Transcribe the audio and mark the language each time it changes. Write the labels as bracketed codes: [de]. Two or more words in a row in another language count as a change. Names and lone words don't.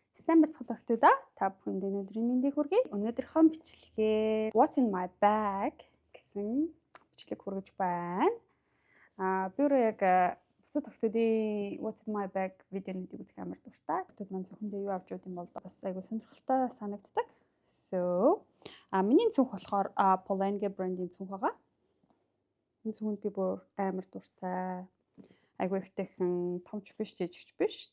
[mn] Сайн бацхан тогтоодаа та бүхэнд өнөөдрийн мэндийг хүргэе. Өнөөдрийнхөө бичлэгээр [en] What's in my bag [mn] гэсэн бичлэг хүргэж байна. Би өөрөө яг бусад тогтоодын [en] What's in my bag [mn] видеонуудыг үзэх амар дуртай. Тогтоод маань зөвхөндөө юу авч явах юм бол бас айгүй сонирхолтой санагддаг. So миний цүнх болохоор Polanga брендийн цүнх байгаа. Энэ цүнхэнд би бүр амар дуртай. Айгүй өвтэйхэн, томч биш, жижигч биш.